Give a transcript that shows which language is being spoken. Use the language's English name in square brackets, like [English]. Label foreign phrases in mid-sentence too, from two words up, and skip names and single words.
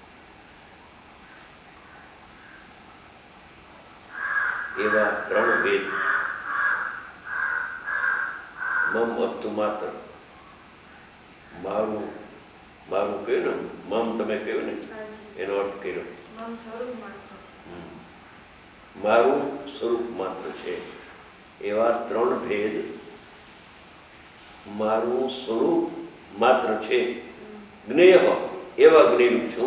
[Gujarati] એવા ત્રણ ભેદ. [Sanskrit] मम वस्तु मात्र. [Gujarati] મારું મારું કહ્યું ને, મમ તમે કહ્યું ને, [Hindi] हाँ जी। [Gujarati] એનો અર્થ કર્યો. [Sanskrit] मम स्वरूप मात्र છે। [Gujarati] મારું સ્વરૂપ માત્ર છે. એવા ત્રણ ભેદ. મારું સ્વરૂપ માત્ર છે, જ્ઞેય એવા જ્ઞેય છું.